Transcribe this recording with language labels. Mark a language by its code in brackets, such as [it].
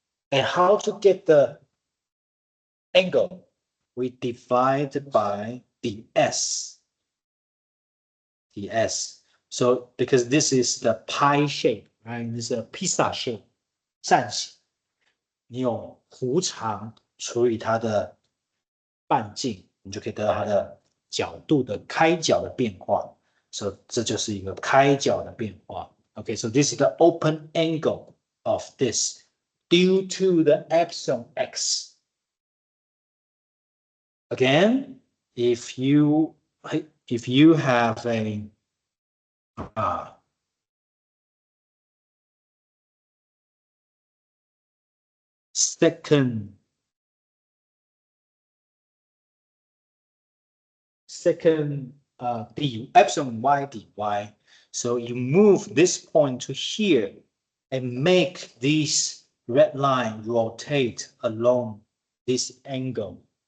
[en] And how to get the angle? We divide by ds. So because this is the pie shape, right? This is a pizza shape, 扇形。 [zh] 你用弧长除以它的半径，你就可以得到它的角度的开角的变化。 So 这就是一个开角的变化。 [en] Okay, so this is the open angle of this due to the epsilon x. Again, if you have a second epsilon y dy, so you move this point to here and make this red line rotate along this angle.